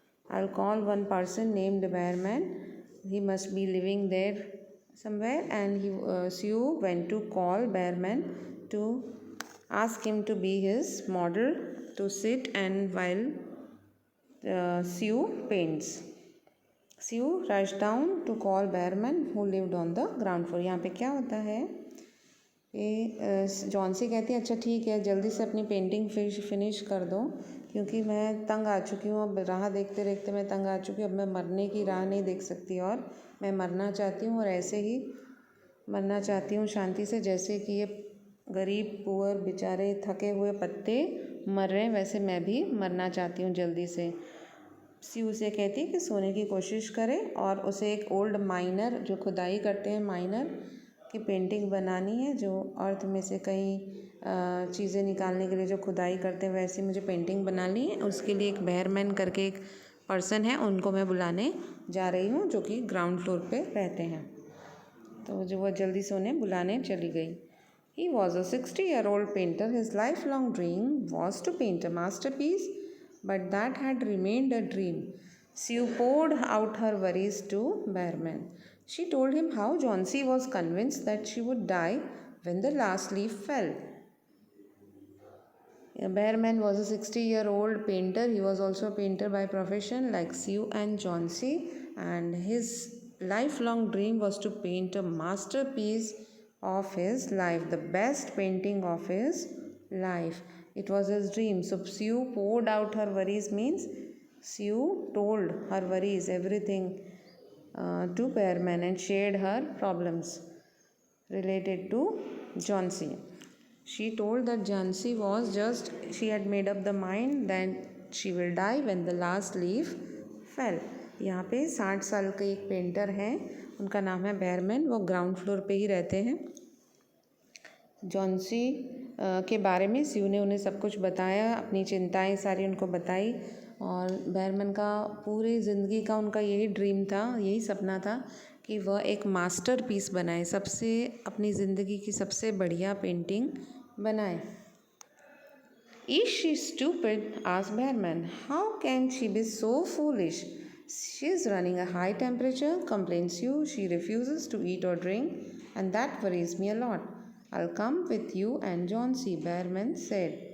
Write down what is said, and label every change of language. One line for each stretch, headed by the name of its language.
English: I'll call one person named Bearman. He must be living there somewhere, and Sue went to call Bearman to ask him to be his model to sit and while Sue paints. Sue rushed down to call Bearman who lived on the ground floor.
Hindi: यहाँ पे क्या होता है ये Johnsy कहती है अच्छा ठीक है जल्दी से अपनी पेंटिंग फिनिश कर दो क्योंकि मैं तंग आ चुकी हूँ. अब राह देखते देखते मैं तंग आ चुकी हूँ. अब मैं मरने की राह नहीं देख सकती और मैं मरना चाहती हूँ और ऐसे ही मरना चाहती हूँ शांति से जैसे कि ये गरीब पुअर बेचारे थके हुए पत्ते मर रहे हैं वैसे मैं भी मरना चाहती हूँ जल्दी से. सी उसे कहती है कि सोने की कोशिश करे और उसे एक ओल्ड माइनर जो खुदाई करते हैं माइनर की पेंटिंग बनानी है जो अर्थ में से कई चीज़ें निकालने के लिए जो खुदाई करते हैं वैसे मुझे पेंटिंग बनानी है. उसके लिए एक बेयरमैन करके एक पर्सन है उनको मैं बुलाने जा रही हूँ जो कि ग्राउंड फ्लोर पे रहते हैं. तो जो वह जल्दी से उन्हें बुलाने चली गई.
English: He was a 60-year-old painter. His lifelong dream was to paint a masterpiece, but that had remained a dream. Sue poured out her worries to Bearman. She told him how Johnsy was convinced that she would die when the last leaf fell. Bearman was a 60-year-old painter. He was also a painter by profession like Sue and Johnsy, and his lifelong dream was to paint a masterpiece of his life, the best painting of his life. It was his dream. So Sue poured out her worries means Sue told her worries, everything to Bearman and shared her problems related to Johnsy. She told that Johnsy she had made up the mind that she will die when the last leaf fell.
Hindi: यहाँ पे 60 साल के एक painter हैं, उनका नाम है बेयरमैन। वो ग्राउंड फ्लोर पे ही रहते हैं। जॉन्सी के बारे में स्यू ने उन्हें सब कुछ बताया, अपनी चिंताएं सारी उनको बताई। और बेयरमैन का पूरी ज़िंदगी का उनका यही ड्रीम था, यही सपना था कि वह एक मास्टरपीस बनाए, अपनी ज़िंदगी की सबसे बढ़िया पेंटिंग बनाए।
English: Is she stupid? asked Behrman. How can she be so foolish? She is running a high temperature, complains you. She refuses to eat or drink, and that worries me a lot. I'll come with you and John C. Behrman said.